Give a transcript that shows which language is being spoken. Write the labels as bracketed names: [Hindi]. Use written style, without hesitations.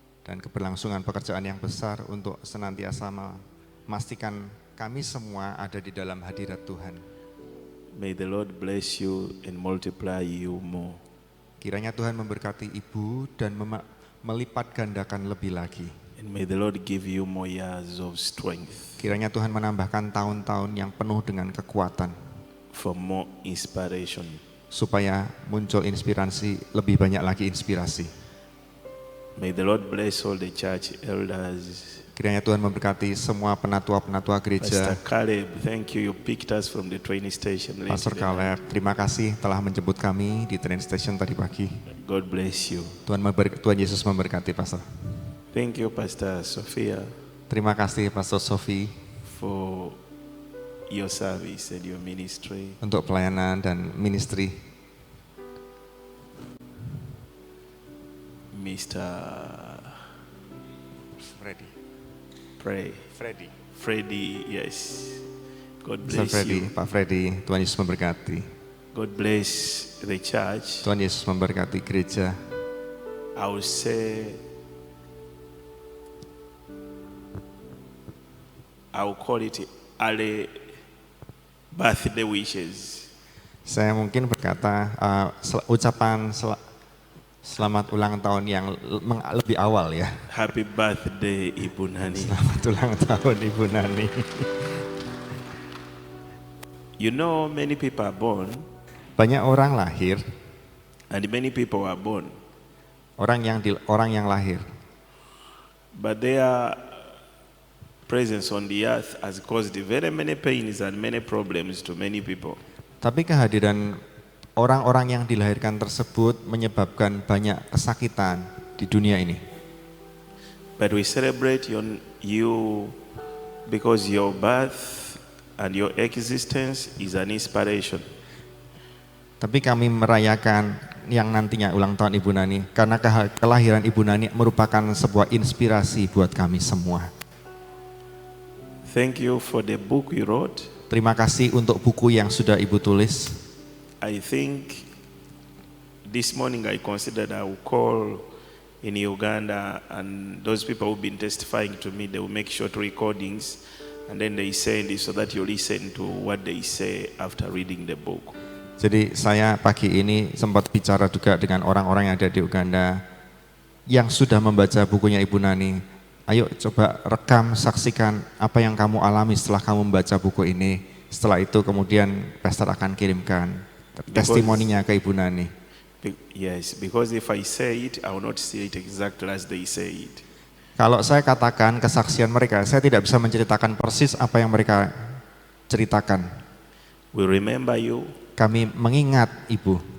[Indonesian] dan keberlangsungan pekerjaan yang besar untuk senantiasa memastikan kami semua ada di dalam hadirat Tuhan. [English] May the Lord bless you and multiply you more. [Indonesian] Kiranya Tuhan memberkati Ibu dan melipat gandakan lebih lagi. [English] And may the Lord give you more years of strength [Indonesian] Kiranya Tuhan menambahkan tahun-tahun yang penuh dengan kekuatan [English] for more inspiration. [Indonesian] supaya muncul inspirasi, lebih banyak lagi inspirasi. [English] May the Lord bless all the church elders. [Indonesian] Kiranya Tuhan memberkati semua penatua-penatua gereja. [English] Pastor Caleb, thank you. You picked us from the train station. Pastor yesterday. [Indonesian] Caleb, terima kasih telah menjemput kami di [English] train station [Indonesian] tadi pagi. [English] God bless you. [Indonesian] Tuhan Yesus memberkati, Pastor. [English] Thank you, Pastor Sophia, [Indonesian] Terima kasih, Pastor Sophie, [English] for your service and your ministry. [Indonesian] untuk pelayanan dan ministry. [English] Mr. Freddy. Freddy, yes. God Mr. bless Freddy, you. [Indonesian] Pak Freddy, Tuhan Yesus memberkati. [English] God bless the church. [Indonesian] Tuhan Yesus memberkati gereja. [English] I would say, I will call it early birthday wishes. [Indonesian] Saya mungkin berkata ucapan selamat ulang tahun yang lebih awal ya. [English] Happy birthday, Ibu Nani. [Indonesian] Selamat ulang tahun Ibu Nani. [English] You know, many people are born, [Indonesian] Banyak orang lahir, [English] and many people are born, [Indonesian] orang yang lahir. [English] but their presence on the earth has caused very many pains and many problems to many people. [Indonesian] Tapi kehadiran orang-orang yang dilahirkan tersebut menyebabkan banyak kesakitan di dunia ini. [English] But we celebrate you because your birth and your existence is an inspiration. [Indonesian] Tapi kami merayakan yang nantinya ulang tahun Ibu Nani karena kelahiran Ibu Nani merupakan sebuah inspirasi buat kami semua. [English] Thank you for the book you wrote. [Indonesian] Terima kasih untuk buku yang sudah Ibu tulis. [English] I think this morning I considered I will call in Uganda, and those people who've been testifying to me, they will make short recordings and then they send it so that you listen to what they say after reading the book. [Indonesian] Jadi saya pagi ini sempat bicara juga dengan orang-orang yang ada di Uganda yang sudah membaca bukunya Ibu Nani. Ayo coba rekam, saksikan apa yang kamu alami setelah kamu membaca buku ini. Setelah itu kemudian pastor akan kirimkan testimoninya ke Ibu Nani. [English] Yes, because if I say it, I will not say it exactly as they say it. [Indonesian] Kalau saya katakan kesaksian mereka, saya tidak bisa menceritakan persis apa yang mereka ceritakan. [English] We remember you [Indonesian] Kami mengingat Ibu